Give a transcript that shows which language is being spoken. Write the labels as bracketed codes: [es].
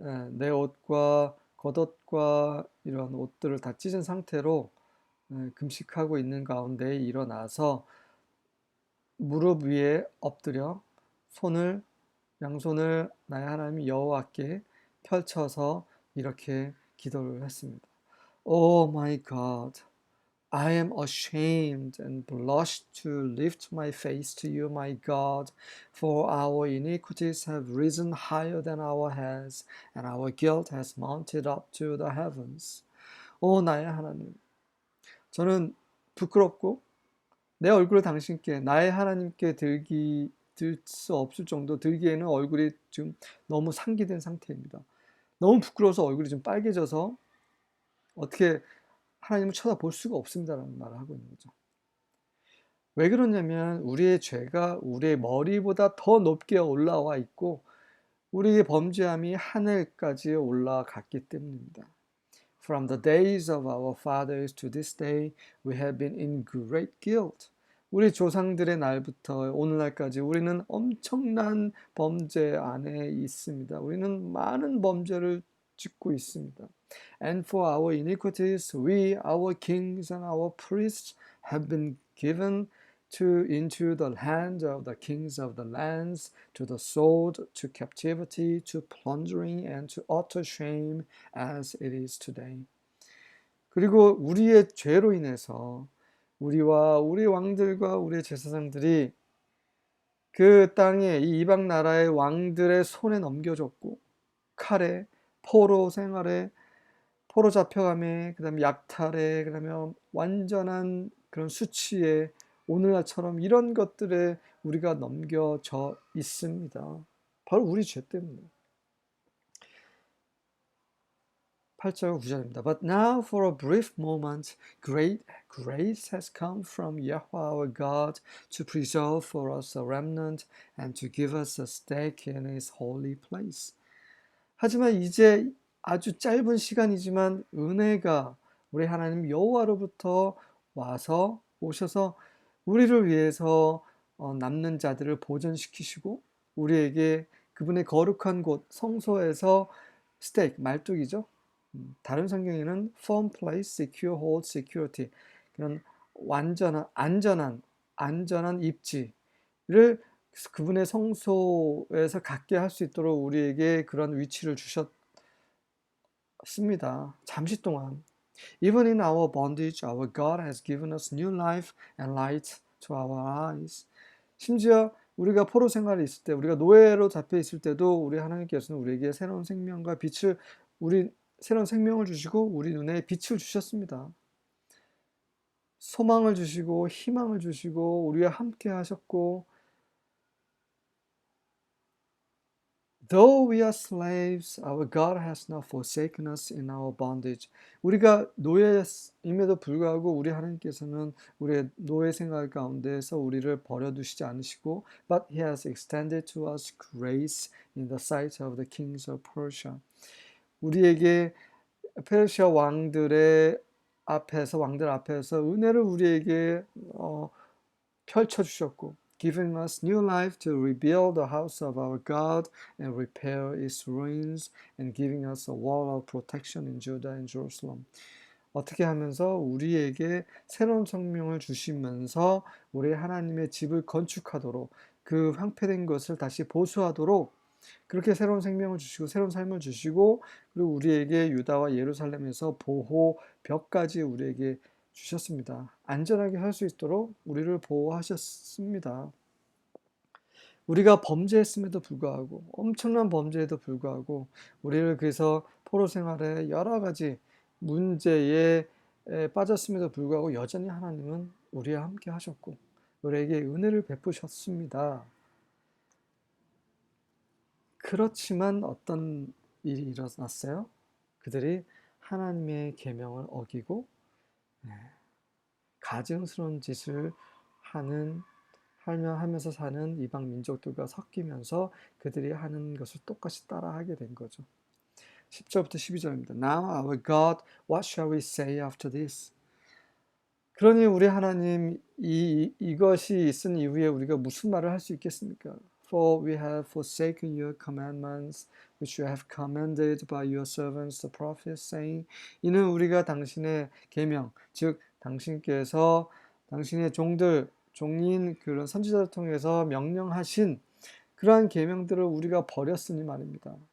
[ko] 내 옷과 겉옷과 이런 옷들을 다 찢은 상태로 금식하고 있는 가운데 일어나서 무릎 위에 엎드려 양손을 나의 하나님 여호와께 펼쳐서 이렇게 기도를 했습니다. [en] Oh my God, I am ashamed and blush to lift my face to you, my God, for our iniquities have risen higher than our heads, and our guilt has mounted up to the heavens. [ko] 오 나의 하나님, 저는 부끄럽고 내 얼굴을 당신께 나의 하나님께 들 수 없을 정도 들기에는 얼굴이 지금 너무 상기된 상태입니다. 너무 부끄러워서 얼굴이 좀 빨개져서 어떻게 하나님을 쳐다볼 수가 없습니다라는 말을 하고 있는 거죠. 왜 그러냐면 우리의 죄가 우리의 머리보다 더 높게 올라와 있고 우리의 범죄함이 하늘까지 올라갔기 때문입니다. [en] From the days of our fathers to this day, we have been in great guilt. [ko] 우리 조상들의 날부터 오늘날까지 우리는 엄청난 범죄 안에 있습니다. 우리는 많은 범죄를 짓고 있습니다. [en] And for our iniquities, we, our kings and our priests, have been given into the hand of the kings of the lands, to the sword, to captivity, to plundering, and to utter shame, as it is today. [ko] 그리고 우리의 죄로 인해서 우리와 우리 왕들과 우리의 제사장들이 그 땅에 이 이방 나라의 왕들의 손에 넘겨졌고 칼에 포로 생활에 포로 잡혀감에 그다음에 약탈에 그다음에 완전한 그런 수치에 오늘날처럼 이런 것들에 우리가 넘겨져 있습니다. 바로 우리 죄 때문에. 8절 9절입니다. [en] But now for a brief moment great grace has come from Yahweh our God to preserve for us a remnant and to give us a stake in his holy place. [ko] 하지만 이제 아주 짧은 시간이지만 은혜가 우리 하나님 여호와로부터 오셔서 우리를 위해서 남는 자들을 보존시키시고 우리에게 그분의 거룩한 곳 성소에서 스테이크 말뚝이죠. 다른 성경에는 [en] firm place, secure hold, security [ko] 그런 완전한 안전한 입지를 그분의 성소에서 갖게 할 수 있도록 우리에게 그런 위치를 주셨습니다. 잠시 동안 [en] Even in our bondage, our God has given us new life and light to our eyes. [ko] 심지어 우리가 포로 생활에 있을 때, 우리가 노예로 잡혀 있을 때도 우리 하나님께서는 우리에게 새로운 생명과 새로운 생명을 주시고 우리 눈에 빛을 주셨습니다. 소망을 주시고 희망을 주시고 우리와 함께 하셨고 [en] Though we are slaves, our God has not forsaken us in our bondage. [ko] 우리가 노예임에도 불구하고 우리 하나님께서는 우리의 노예 생활 가운데서 우리를 버려두시지 않으시고, [en] but He has extended to us grace in the sight of the kings of Persia. [ko] 우리에게 페르시아 왕들 앞에서 은혜를 우리에게 펼쳐주셨고, [en] giving us new life to rebuild the house of our God and repair its ruins, and giving us a wall of protection in Judah and Jerusalem. [ko] 어떻게 하면서 우리에게 새로운 생명을 주시면서 우리 하나님의 집을 건축하도록, 그 황폐된 것을 다시 보수하도록 그렇게 새로운 생명을 주시고 새로운 삶을 주시고, 그리고 우리에게 유다와 예루살렘에서 보호 벽까지 우리에게 주셨습니다. 안전하게 살 수 있도록 우리를 보호하셨습니다. 우리가 범죄했음에도 불구하고, 엄청난 범죄에도 불구하고, 우리를 그래서 포로 생활에 여러 가지 문제에 빠졌음에도 불구하고 여전히 하나님은 우리와 함께 하셨고 우리에게 은혜를 베푸셨습니다. 그렇지만 어떤 일이 일어났어요? 그들이 하나님의 계명을 어기고 가증스러운 짓을 하면서 사는 이방 민족들과 섞이면서 그들이 하는 것을 똑같이 따라하게 된 거죠. 10절부터 12절입니다. [en] Now our God, what shall we say after this? [ko] 그러니 우리 하나님, 이것이 있은 이후에 우리가 무슨 말을 할 수 있겠습니까? [en] For we have forsaken your commandments, which you have commanded by your servants the prophets, saying, [ko] 이는 우리가 당신의 계명, 즉 당신께서 당신의 종인 그런 선지자를 통해서 명령하신 그러한 계명들을 우리가 버렸으니 말입니다.